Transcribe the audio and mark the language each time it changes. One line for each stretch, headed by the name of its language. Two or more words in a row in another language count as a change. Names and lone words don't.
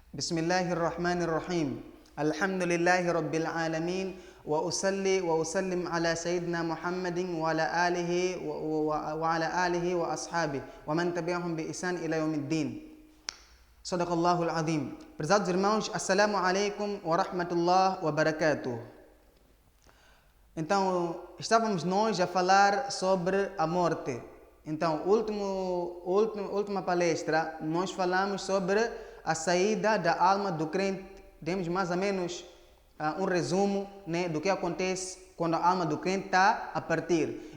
Arabic: بسم الله الرحمن الرحيم الحمد لله رب العالمين وأصلي وأسلم على سيدنا محمد وعلى آله وأصحابه ومن تبعهم بإحسان إلى يوم الدين صدق الله العظيم.
Portuguese: Prezados irmãos,
Arabic: السلام عليكم ورحمة الله وبركاته.
Portuguese: Então, estávamos nós a falar sobre a morte. Então, última palestra, nós falamos sobre a saída da alma do crente. Demos mais ou menos um resumo, né, do que acontece quando a alma do crente está a partir.